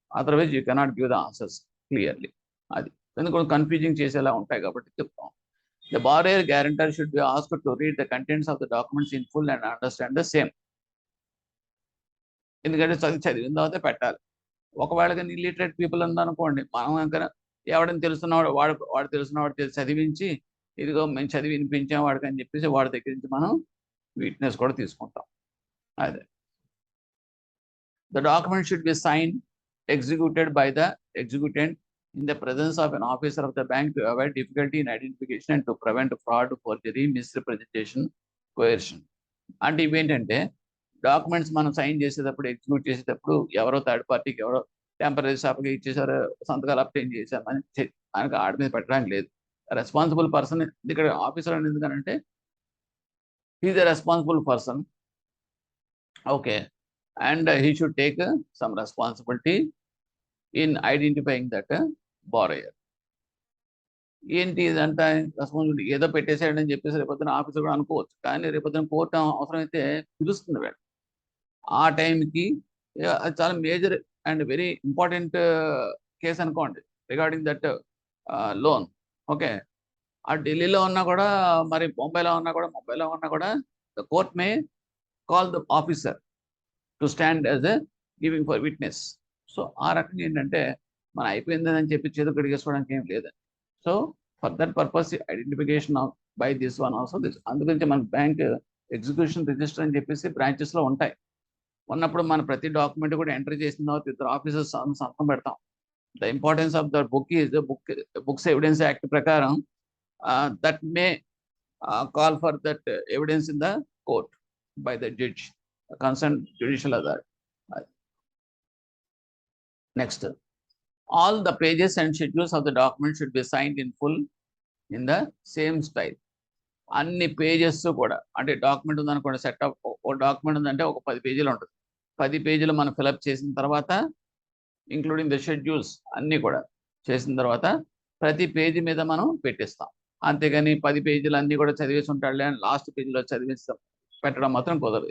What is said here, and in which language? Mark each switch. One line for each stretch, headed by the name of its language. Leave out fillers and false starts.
English: Otherwise you cannot give the answers clearly.
Telugu: అది ఎందుకంటే confusing చేసేలా ఉంటాయి కాబట్టి చెప్తాం.
English: The borrower guarantor should be asked to read the contents of the documents in full and understand the same.
Telugu: ఎందుకంటే చదివిన తర్వాత పెట్టాలి. ఒకవేళ కానీ ఇల్లిటరేట్ పీపుల్ ఉందనుకోండి, మనం కనుక ఎవడని తెలుసున్నవాడు వాడు తెలుసున్నవాడు చదివించి, ఇదిగో మేము చదివి వినిపించాం వాడికి అని చెప్పేసి వాడి దగ్గర నుంచి మనం విట్నెస్ కూడా తీసుకుంటాం. అదే
English: the document should be signed, executed by the executant in the presence of an officer of the bank to avoid difficulty in identification and to prevent fraud, forgery, misrepresentation, coercion.
Telugu: అంటే ఇవేంటంటే, documents మనం sign చేసేటప్పుడు, execute చేసేటప్పుడు ఎవరో third పార్టీకి ఎవరో temporary షాప్కి ఇచ్చేసారో, సంతకాలు అప్టైన్ చేశామని మనకి ఆడి మీద పెట్టడానికి లేదు.
English: responsible person
Telugu: ఇక్కడ ఆఫీసర్ అని ఎందుకనంటే,
English: he is a responsible person, okay, and he should take some responsibility in identifying that borrower.
Telugu: ఏంటి ఇదంతా రెస్పాన్సిబిలిటీ, ఏదో పెట్టేసాడని చెప్పేసి రేపొద్దున ఆఫీసర్ కూడా అనుకోవచ్చు. కానీ రేపొద్దున కోర్టు అవసరమైతే పిలుస్తుంది వాడు. ఆ టైంకి అది చాలా
English: major and very important
Telugu: case అనుకోండి
English: Regarding that loan. Okay,
Telugu: ఆ ఢిల్లీలో ఉన్నా కూడా,
English: మరి ముంబైలో ఉన్నా కూడా the court may call the officer to stand as a giving for witness.
Telugu: So ఆ రకంగా ఏంటంటే మన అయిపోయిందని చెప్పి చేతులు కడిగేసుకోవడానికి ఏం లేదండి.
English: So for that purpose identification of by this one also this.
Telugu: అందుగురించి మన బ్యాంక్ ఎగ్జిక్యూషన్ రిజిస్టర్ అని చెప్పేసి బ్రాంచెస్లో ఉంటాయి. ఉన్నప్పుడు మన ప్రతి డాక్యుమెంట్ కూడా ఎంట్రీ చేసిన తర్వాత ఇద్దరు ఆఫీసర్స్ సంతకం పెడతాం.
English: the importance of the book is books evidence act
Telugu: ప్రకారం
English: That may call for that evidence in the court by the judge, concerned judicial authority. Next, all the pages and schedules of the document should be signed in full in the same style.
Telugu: అన్ని pages కూడా అంటే document ఉందనుకోండి,
English: set of
Telugu: ఒక document ఉందంటే ఒక 10 పేజీలు ఉంటుంది. 10 పేజీలు మనం ఫిలప్ చేసిన తర్వాత
English: including the schedules
Telugu: అన్నీ కూడా చేసిన తర్వాత ప్రతి పేజీ మీద మనం పెట్టిస్తాం. అంతేగాని 10 పేజీలు అన్నీ కూడా చదివేసి ఉంటాడులే అని లాస్ట్ పేజీలో చదివేస్తాం పెట్టడం మాత్రం కుదరదు.